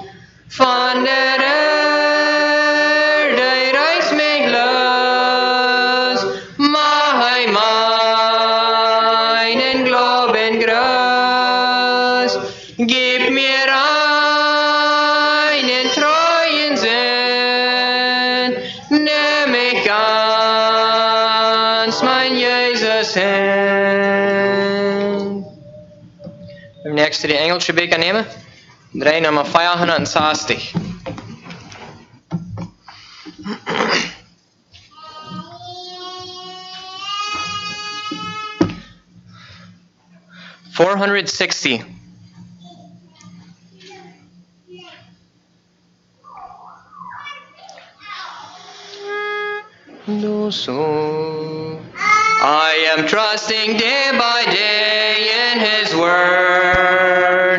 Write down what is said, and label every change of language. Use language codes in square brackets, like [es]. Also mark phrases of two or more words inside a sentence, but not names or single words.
[de] Von der Erde reißt mich los, meinen Glauben groß, gib mir einen treuen Sinn, nimm mich ganz, mein Jesus hin. Im nächsten die [nl] engelsche beker nemen. Draai nummer 560. $460. [en] I am trusting day by day in His word.